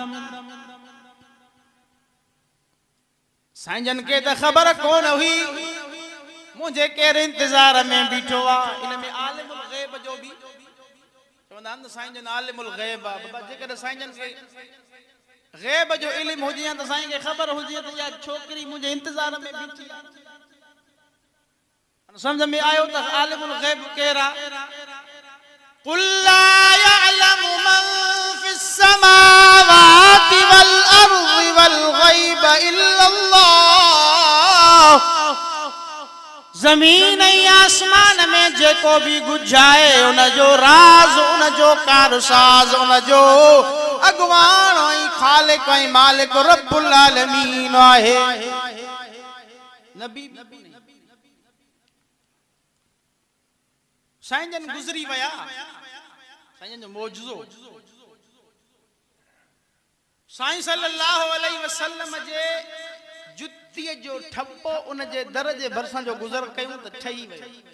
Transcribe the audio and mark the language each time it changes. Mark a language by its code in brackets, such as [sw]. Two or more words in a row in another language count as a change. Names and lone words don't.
[sd] साईं जन खे त ख़बर कोन हुई मुझे केर इंतजार में बीठो आहे इन में [ar] عالم الغيب [sd] जो बि चवंदा आहिनि साईं जन [ar] عالم الغيب [sd] आहे बाबा जेकर साईं जन खे ग़ैब जो इल्मु हुजे त साईं खे ख़बर हुजे त इहा छोकिरी मुंहिंजे इंतजार में बीठी आहे समझ में आयो त आलिमुल ग़ैब केर आहे [ar] قل لا يعلم من في السماوات والأرض الغيب إلا الله [sd] ज़मीन ऐं आसमान में जेको भी गुझाए उन जो राज उन जो कारसाज उन जो अगवान ऐं खालिक ऐं मालिक [ar] رب العالمين [sd] आहे नबी साईं जन गुज़री विया साईं जन जो मौजूज़ो साईं [ar] صلى الله عليه وسلم [sd] जे जुत्तीअ जो ठप्पो उन जे दर जे भरसां जो गुज़र कयूं त ठही वियो